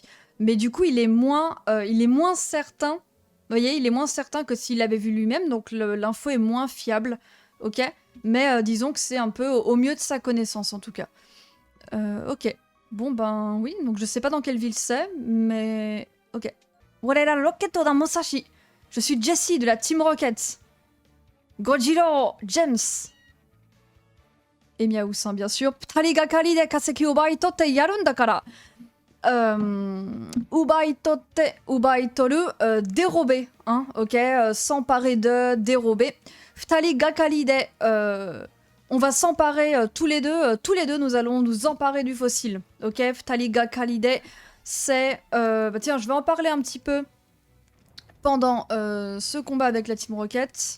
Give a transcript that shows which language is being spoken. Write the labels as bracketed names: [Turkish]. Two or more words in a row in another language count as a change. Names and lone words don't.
[French] Mais du coup, il est moins certain, vous voyez, il est moins certain que s'il l'avait vu lui-même, donc l'info est moins fiable, ok? Mais disons que c'est un peu au mieux de sa connaissance, en tout cas. Ok. Bon, ben oui, donc je sais pas dans quelle ville c'est, mais... Ok. [Japanese] 我らロケット団ムサシ. [French] Je suis Jessie de la Team Rocket. Gojiro, James. Et Miaou-san, bien sûr. [Japanese] 二人がかりで化石奪い取ってやるんだから。奪い取って、奪い取る, [French] dérober, hein, ok, s'emparer de, dérober. [Japanese] 二人がかりで, [French] on va s'emparer tous les deux nous allons nous emparer du fossile, ok. [Japanese] 二人がかりで, [French] c'est, bah tiens, je vais en parler un petit peu pendant ce combat avec la Team Rocket.